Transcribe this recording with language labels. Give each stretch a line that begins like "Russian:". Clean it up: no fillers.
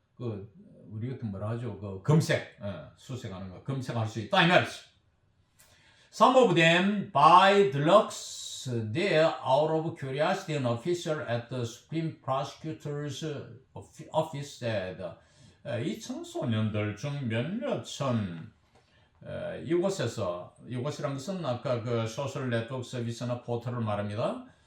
Korean: 우리 같은 뭐라 하죠? 검색, 수색하는 거, 검색할 수 있다 이 말이죠.
English: Some of them buy drugs there out of curiosity. An official at the Supreme Prosecutor's Office said.
Korean: 이 청소년들 중 몇몇은 이곳이란 것은 아까 소셜 네트워크 서비스나 포털을 말합니다.